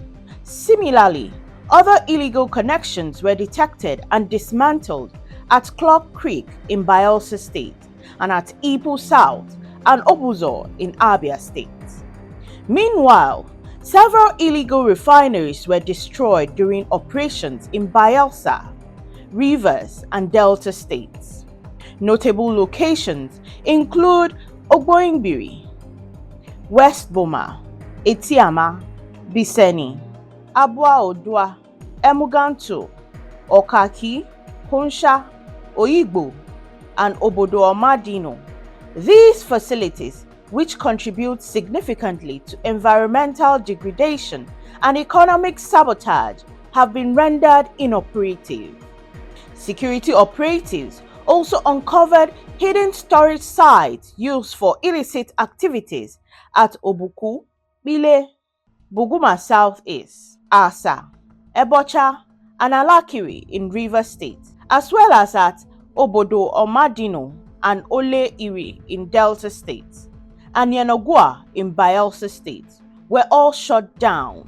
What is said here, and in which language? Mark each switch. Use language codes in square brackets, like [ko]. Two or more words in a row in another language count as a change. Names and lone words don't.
[en] Similarly, other illegal connections were detected and dismantled at Clock Creek in Bayelsa State and at Ipu South and Obuzo in Abia State. Meanwhile, several illegal refineries were destroyed during operations in Bayelsa, Rivers, and Delta states. Notable locations include Ogboingbiri, West Boma, Etiama, Biseni, Abua Odua, Emuganto, Okaki, Honsha, Oyigbo, and Obodo Omadino. These facilities, which contribute significantly to environmental degradation and economic sabotage, have been rendered inoperative. Security operatives also uncovered hidden storage sites used for illicit activities at Obuku, Bile, Buguma Southeast, Asa, Ebocha, and Alakiri in Rivers State, as well as at Obodo Omadino and Ole Iri in Delta State, and Yanagua in Bayelsa State, were all shut down.